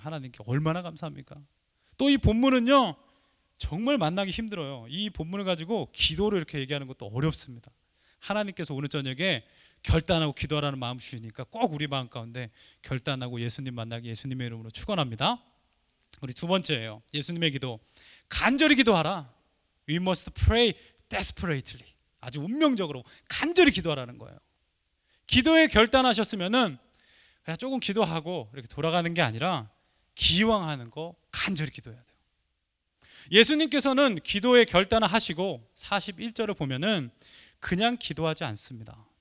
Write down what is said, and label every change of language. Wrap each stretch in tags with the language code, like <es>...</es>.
<ko>하나님께 얼마나 감사합니까? 또 이 본문은요, 정말 만나기 힘들어요. 이 본문을 가지고 기도를 이렇게 얘기하는 것도 어렵습니다. 하나님께서 오늘 저녁에 결단하고 기도하라는 마음 주시니까 꼭 우리 마음 가운데 결단하고 예수님 만나기 예수님의 이름으로 축원합니다. 우리 두 번째예요. 예수님의 기도. 간절히 기도하라.</ko> <en>We must pray desperately.</en> <ko>아주 운명적으로 간절히 기도하라는 거예요. 기도에 결단하셨으면은 그냥 조금 기도하고 이렇게 돌아가는 게 아니라 기왕하는 거 간절히 기도해야 돼요. 예수님께서는 기도에 결단을 하시고 41절을 보면은 그냥 기도하지 않습니다.</ko>